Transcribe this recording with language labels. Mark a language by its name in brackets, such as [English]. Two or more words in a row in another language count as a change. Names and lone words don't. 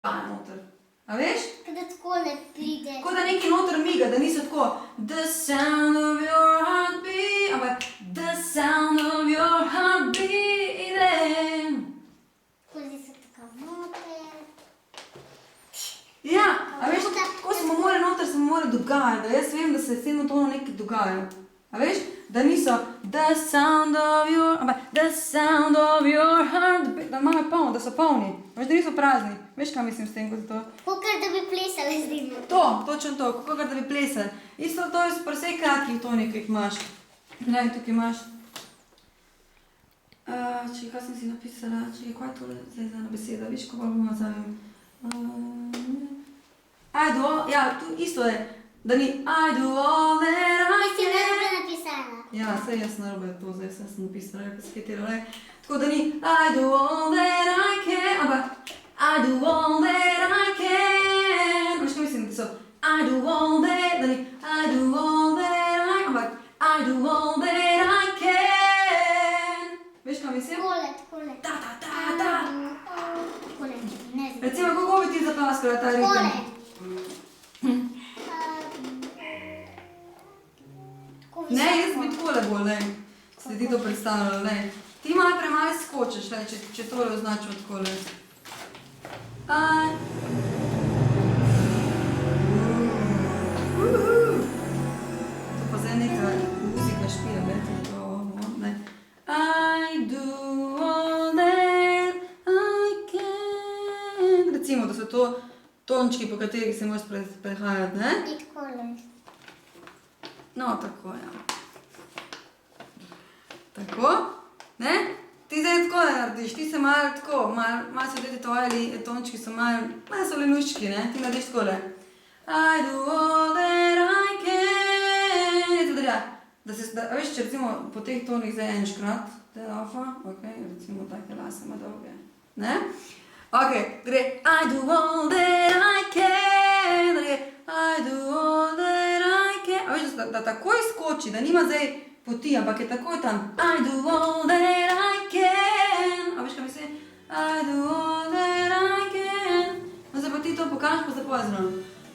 [Slovenian] noter. A veš? Kada takole pride. Tako da nekaj noter miga, da niso tako [English] the sound of your heartbeat, [Slovenian] ampak [English] the sound of your heartbeat. [Slovenian] Kozi so tako noter. Ja, a veš, tako se mu mora dogajati, da jaz vem, da se s tem tonom nekaj dogaja. A veš, da niso [English] the sound of your, [Slovenian] ampak [English] the sound of your heartbeat, [Slovenian] da imajo polno, da so polni. Veš, da niso prazni. Veš, kaj mislim s tem, ko se to... Kakor da bi plesali z njim. To, točno to, kako da bi plesali. Isto to je pri vseh kratkih tonih, ki jih imaš. Ne, tukaj imaš. Čekaj, kaj sem si napisala? Čekaj, kaj je tole zdaj za ena beseda? Viš, ko bolj bomo zavim. [English] I do all, [Slovenian] ja, tu isto je, da ni [English] I do all that I [Slovenian] Ti si [English] can. [Slovenian] narobe napisala. Ja, saj jaz narobe to, zdaj sem napisala, kaj se hitela, ne. Tako da ni [English] I do all that I can, [Slovenian] ampak [English] I do all that I can. [Slovenian] Veš, kaj mislim, da so [English] I do all that, [Slovenian] da ni [English] I do all that I, [Slovenian] ampak [English] I do all that I can. [Slovenian] Veš, kaj mislim? Takole. Da, da, da, da. Takole, ne znam. Recimo, kako bi ti zaplaskala ta ritem? Takole. Ne, jaz bi takole bolj, ne. Se ti to predstavljala, ne. Ti malo premalo skočiš, ne, če tole označimo takole. To pa zdaj neka muzika špila, gledajte, to, ne. [English] I do all that I can. [Slovenian] Recimo, da so to tončki, po katerih se moraš prehajati, ne? Ni takole. No, tako, ja. Tako, ne? Ti zdaj tako ne narediš, ti se malo tako, malo so te tvoje tončki so malo so lenuščki, ne? Ti narediš takole. [English] I do all that I can. [Slovenian] Je to treba, a veš, če recimo po teh tonih zdaj enškrat, te alfa, ok, recimo take lase ima dolge, ne? Ok, gre [English] I do all that I can, [Slovenian] da gre [English] I do all that I can. [Slovenian] A veš, da takoj skoči, da nima zdaj poti, ampak je takoj tam [English] I do all that I can. [Slovenian] A veš, kaj mislim? [English] I do all that I can. [Slovenian] No, zdaj pa ti to pokažeš, pa zapoj zraven.